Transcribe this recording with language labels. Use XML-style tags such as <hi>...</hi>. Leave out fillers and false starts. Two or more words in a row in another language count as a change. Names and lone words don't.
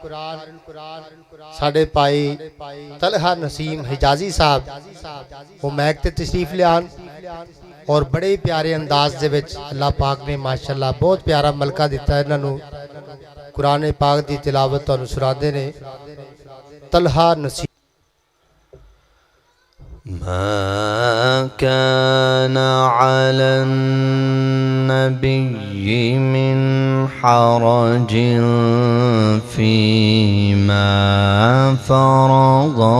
<pa>ਸਾਡੇ ਭਾਈ ਤਲਹਾ ਨਸੀਮ ਹਿਜਾਜ਼ੀ ਸਾਹਬ ਵੋ ਮਾਈਕ ਤੇ ਤਸ਼ਰੀਫ਼ ਲਿਆਣ ਔਰ ਬੜੇ ਹੀ ਪਿਆਰੇ ਅੰਦਾਜ਼ ਦੇ ਵਿਚ ਅੱਲਾਹ ਪਾਕ ਨੇ ਮਾਸ਼ਾਅੱਲਾਹ ਬਹੁਤ ਪਿਆਰਾ ਮਲਕਾ ਦਿੱਤਾ ਹੈ ਇਨ੍ਹਾਂ ਨੂੰ ਕੁਰਾਨ ਪਾਕ ਦੀ ਤਿਲਾਵਤ ਤੁਹਾਨੂੰ ਸੁਣਾਦੇ ਨੇ ਤਲਹਾ ਨਸੀਮ</pa> <ar>ما كان على النبي من حرج فيما فرض</ar>